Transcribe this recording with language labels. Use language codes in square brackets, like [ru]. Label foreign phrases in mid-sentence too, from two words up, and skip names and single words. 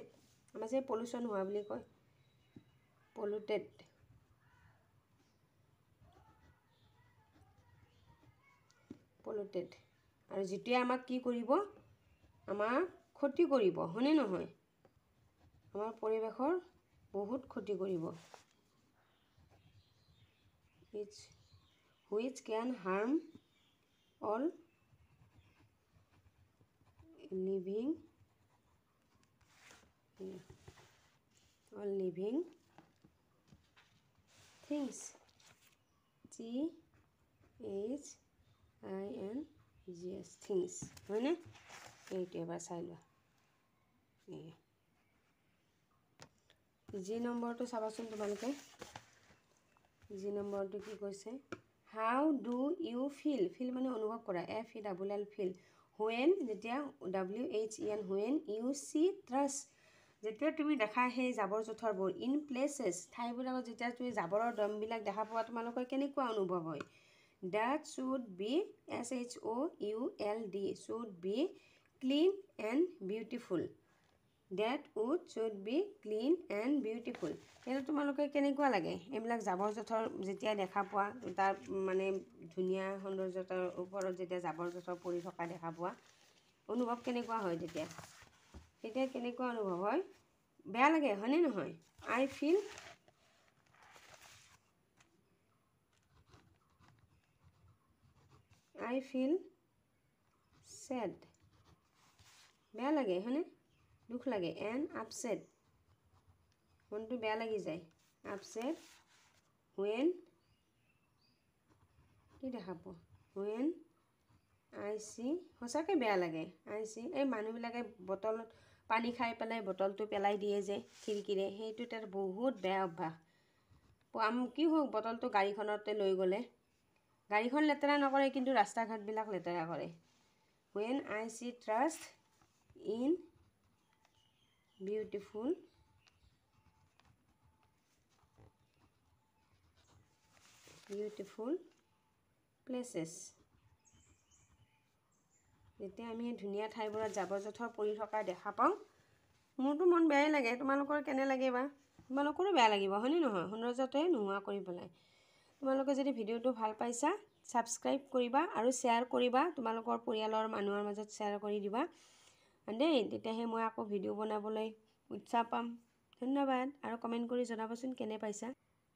[as] আমাৰ যে পলিউশ্যন হোৱা বুলি কয়, পলুটেড। আৰু যিটোৱে আমাক কি কৰিব? আমাক ক্ষতি কৰিব, হয়নে নহয়? আমাৰ পৰিৱেশৰ বহুত ক্ষতি কৰিব। [en] which can harm all living things, THINGS, things, [as] হয়নে? এইটো এবাৰ চাই লোৱা। জি নম্বৰটো চাবাচোন তোমালোকে জি নম্বৰটো কি কৈছে [en] how do you feel feel [as] মানে অনুভৱ কৰা [en] FELL feel when [as] যেতিয়া [en] WHEN when you see trust [as] যেতিয়া তুমি দেখা সেই জাবৰ জোঁথৰবোৰ [en] in places [as] ঠাইবিলাকত যেতিয়া তুমি জাবৰৰ দমবিলাক দেখা পোৱা তোমালোকৰ কেনেকুৱা অনুভৱ হয় [en] that should be SHOULD should be clean and beautiful that should be clean and beautiful [as] সেইটো তোমালোকে কেনেকুৱা লাগে এইবিলাক জাবৰ জোঁথৰ যেতিয়া দেখা পোৱা তাৰ মানে ধুনীয়া সৌন্দৰ্যতাৰ ওপৰত যেতিয়া জাবৰ জোঁথৰ পৰি থকা দেখা পোৱা অনুভৱ কেনেকুৱা হয় তেতিয়া কেনেকুৱা অনুভৱ হয় বেয়া লাগে হয়নে নহয় [en] I feel sad [as] বেয়া লাগে হয়নে দুখ লাগে [en] and upset [as] মনটো বেয়া লাগি যায় [en] upset when [as] কি দেখা পোৱা [en] when I see [as] সঁচাকৈ বেয়া লাগে [en] I see [as] এই মানুহবিলাকে বটলত পানী খাই পেলাই বটলটো পেলাই দিয়ে যে খিৰিকীৰে সেইটো তাৰ বহুত বেয়া অভ্যাস কি হওক বটলটো গাড়ীখনতে লৈ গ'লে গাড়ীখন লেতেৰা নকৰে কিন্তু ৰাস্তা ঘাটবিলাক লেতেৰা কৰে [en] when I see trust in beautiful [as] places যেতিয়া আমি ধুনীয়া ঠাইবোৰত জাবৰ জোঁথৰ পৰি থকা দেখা পাওঁ মোৰতো মন বেয়াই লাগে তোমালোকৰ কেনে লাগে বা তোমালোকৰো বেয়া লাগিব হয়নে নহয় সৌন্দৰ্যটোৱে নোহোৱা কৰি পেলাই তোমালোকে যদি ভিডিঅ'টো ভাল পাইছা ছাবস্ক্ৰাইব কৰিবা আৰু শ্বেয়াৰ কৰিবা তোমালোকৰ পৰিয়ালৰ মানুহৰ মাজত শ্বেয়াৰ কৰি দিবা দেই তেতিয়াহে মই আকৌ ভিডিঅ' বনাবলৈ উৎসাহ পাম ধন্যবাদ আৰু কমেণ্ট কৰি জনাবচোন কেনে পাইছা